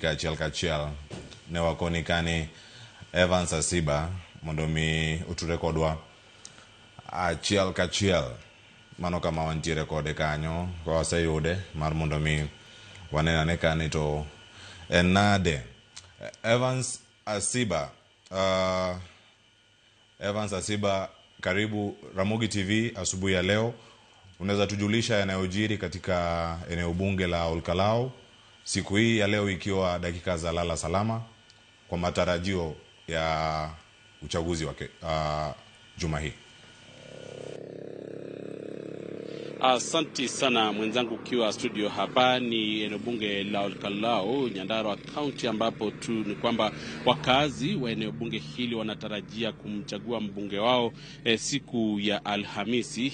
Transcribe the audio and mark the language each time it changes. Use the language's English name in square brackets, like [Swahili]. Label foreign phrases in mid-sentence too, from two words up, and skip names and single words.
[Luo (Kenya and Tanzania)] ka achiel kachiel ne wakoni kani Evans Asiba mondo mi oture kodwa achiel kachiel mano kama wantiere kode kanyo kwa waseyude mar mondo mi wanenane kani to enade Evans Asiba [Swahili] karibu Ramogi TV asubuhi ya leo. Unaweza tujulisha yanayojiri katika eneo bunge la Ol Kalou siku hii ya leo ikiwa dakika za lala salama kwa matarajio ya uchaguzi wake juma hii? Asante sana mwenzangu ukiwa studio hapa ni eneo bunge la Ol Kalou Nyandarua County ambapo tu ni kwamba wakazi wa eneo bunge hili wanatarajia kumchagua mbunge wao siku ya Alhamisi.